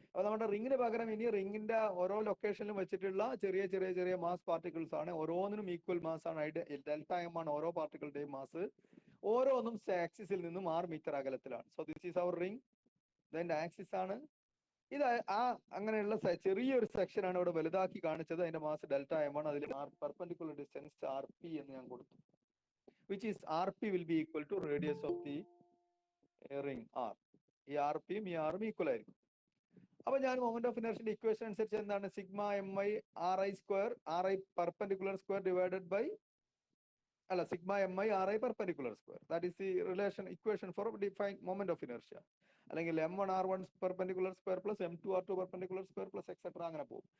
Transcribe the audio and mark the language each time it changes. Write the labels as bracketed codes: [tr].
[ml] അപ്പൊ നമ്മുടെ റിങ്ങിന് പകരം ഇനി റിങ്ങിന്റെ ഓരോ ലൊക്കേഷനിലും വെച്ചിട്ടുള്ള ചെറിയ ചെറിയ ചെറിയ മാസ് പാർട്ടിക്കിൾസ് ആണ്. ഓരോന്നിനും ഈക്വൽ മാസ് ആണ്. ഡെൽറ്റ എം ആണ് ഓരോ പാർട്ടിക്കിളിന്റെയും മാസ്. ഓരോന്നും ആക്സിസിൽ നിന്നും 6 metre അകലത്തിലാണ്. [en] So this is our ring. [ml] ഇതിന്റെ ആക്സിസ് ആണ് ഇത്. അങ്ങനെയുള്ള ചെറിയൊരു സെക്ഷൻ ആണ് ഇവിടെ വലുതാക്കി കാണിച്ചത്. അതിന്റെ മാസ് ഡെൽറ്റ എം ആണ്. അതിൽ പെർപെൻഡിക്കുലർ ഡിസ്റ്റൻസ് ആർ പി എന്ന് ഞാൻ കൊടുത്തു, [en] which is rp will be equal to radius of the ring r. [ml] ഈ ആർ പിയും ഈ ആറും ഈക്വൽ ആയിരിക്കും. അപ്പൊ ഞാൻ മൊമെന്റ് ഓഫ് ഇനർഷ്യന്റെ ഇക്വേഷൻ അനുസരിച്ച് എന്താണ്? Sigma M I R I square, R I perpendicular square divided by, അല്ല, sigma M I R I perpendicular square. [en] That is the relation equation for define moment of inertia. അല്ലെങ്കിൽ M1 R1 perpendicular square plus M2 R2 perpendicular square plus etcetera [ml] അങ്ങനെ പോകും.